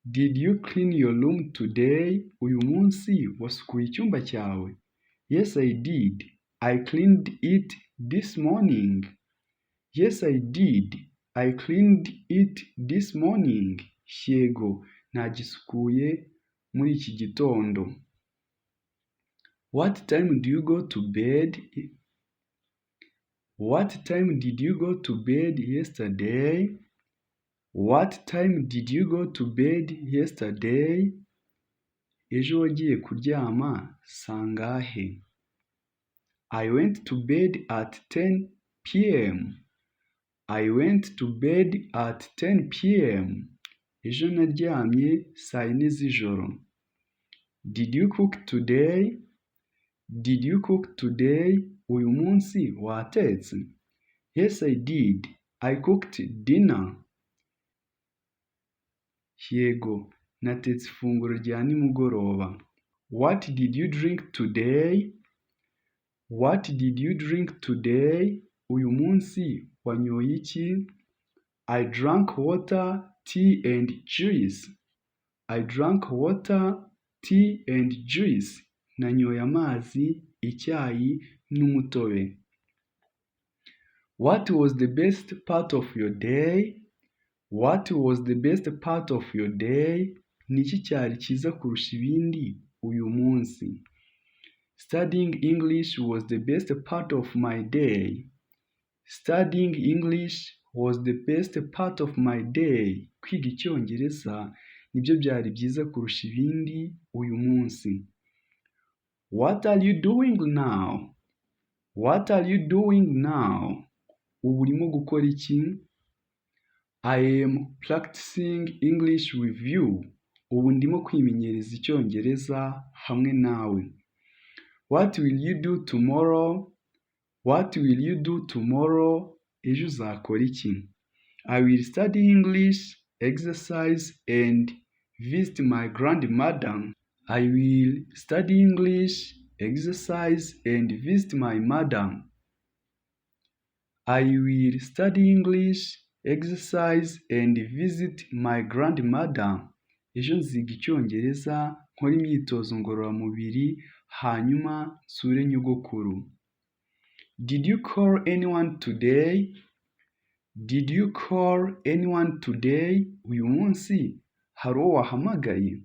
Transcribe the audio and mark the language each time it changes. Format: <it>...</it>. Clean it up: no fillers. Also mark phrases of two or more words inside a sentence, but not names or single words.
<en>Did you clean your room today?</en> <rw>Uyu munsi wasukuye icyumba cyawe?</rw> <en>Yes, I did. I cleaned it this morning. Yes, I did. I cleaned it this morning.</en> <rw>Yego, nagisukuye muri iki gitondo.</rw> <en>What time do you go to bed? What time did you go to bed yesterday? What time did you go to bed yesterday?</en> <rw>Ejo wagiye kuryama sangahe?</rw> <en>I went to bed at 10 p.m. I went to bed at 10 p.m.</en> <rw>Ejo naryamye saa yine z'ijoro.</rw> <en>Did you cook today? Did you cook today?</en> <rw>Uyu munsi watetse?</rw> <en>Yes, I did. I cooked dinner.</en> <rw>Yego, natetse ifunguro rya nimugoroba.</rw> <en>What did you drink today? What did you drink today?</en> <rw>Uyu munsi wanyoye iki?</rw> <en>I drank water, tea and juice. I drank water, tea and juice.</en> <rw>Nanyoye amazi, icyayi n'umutobe.</rw> <en>What was the best part of your day? What was the best part of your day?</en> <rw>Niki cyari cyiza kurusha ibindi uyu munsi?</rw> <en>Studying English was the best part of my day. Studying English was the best part of my day.</en> <rw>Kwiga Icyongereza nibyo byari byiza kurusha ibindi uyu munsi.</rw> <en>What are you doing now? What are you doing now?</en> <rw>Ubu urimo gukora iki?</rw> <en>I am practicing English with you.</en> <rw>Ubu ndimo kwimenyereza Icyongereza hamwe nawe.</rw> <en>What will you do tomorrow? What will you do tomorrow?</en> <rw>Ejo uzakora iki?</rw> <en>I will study English, exercise and visit my grandmother. I will study English, exercise and visit my mother. I will study English, exercise and visit my grandmother.</en> <rw>Ejo nziga Icyongereza, nkora imyitozo ngororamubiri, hanyuma nsure nyogokuru.</rw> <en>Did you call anyone today? Did you call anyone today?</en> <rw>Uyu munsi hari uwo wahamagaye?</rw>